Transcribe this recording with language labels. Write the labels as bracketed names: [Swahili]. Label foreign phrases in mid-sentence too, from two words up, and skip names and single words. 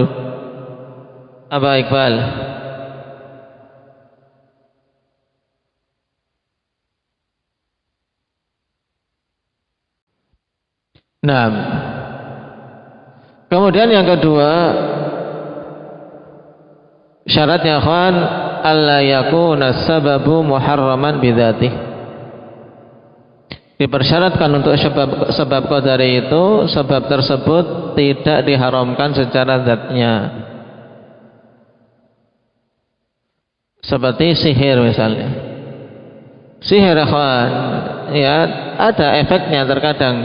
[Indonesian] Apa Iqbal? Kemudian yang kedua, syaratnya ikhwan, [Arabic] ألا يكون السبب محرما بذاته. [Indonesian] Dipersyaratkan untuk sebab qadari itu, sebab tersebut tidak diharamkan secara zatnya. Seperti sihir misalnya. Sihir ikhwan, ya ada efeknya terkadang.